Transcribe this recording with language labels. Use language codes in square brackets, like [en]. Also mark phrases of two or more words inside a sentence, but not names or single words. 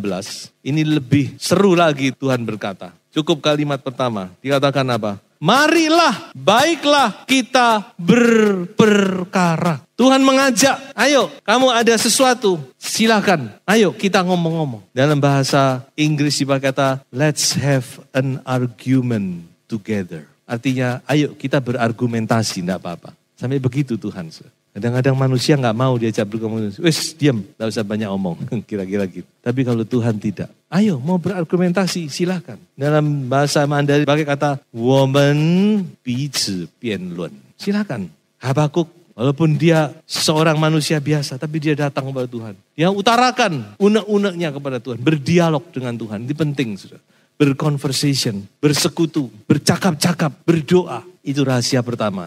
[id] Ini lebih seru lagi Tuhan berkata. Cukup kalimat pertama. Dikatakan apa? Marilah, baiklah kita berperkara. Tuhan mengajak, ayo kamu ada sesuatu, silakan. Ayo kita ngomong-ngomong. Dalam bahasa Inggris berkata, [en] let's have an argument together. [id] Artinya, ayo kita berargumentasi, enggak apa-apa. Sampai begitu Tuhan. Kadang-kadang manusia gak mau diajak berkomunikasi. Wes diam, gak usah banyak omong. Kira-kira gitu. Tapi kalau Tuhan tidak. Ayo mau berargumentasi, silakan. Dalam bahasa Mandarin pakai kata, [zh] 我们彼此辩论. [id] Silakan. Habakuk, walaupun dia seorang manusia biasa, tapi dia datang kepada Tuhan. Dia utarakan unek-uneknya kepada Tuhan. Berdialog dengan Tuhan. Ini penting, saudara. Berconversation, bersekutu, bercakap-cakap, berdoa. Itu rahasia pertama.